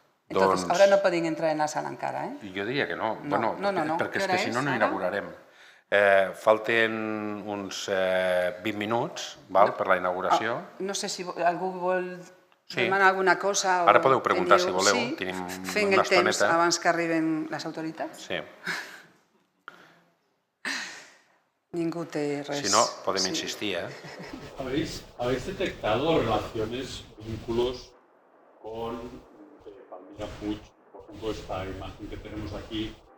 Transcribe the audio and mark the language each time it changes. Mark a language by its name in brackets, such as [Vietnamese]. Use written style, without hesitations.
[Spanish] Entonces, ahora no [Catalan] poden entrar en la sala encara, Jo diria que no, perquè és que si no, no inaugurarem. Falten uns 20 minuts per la inauguració. No sé si algú vol demanar alguna cosa. Ara podeu preguntar si voleu, tenim una estoneta. Fent el temps abans que arriben les autoritats. Sí. Ningú té res. Si no, podem insistir, [Spanish] ¿Habéis detectado relaciones, vínculos con Palmira Puig? Por ejemplo, esta imagen que tenemos aquí,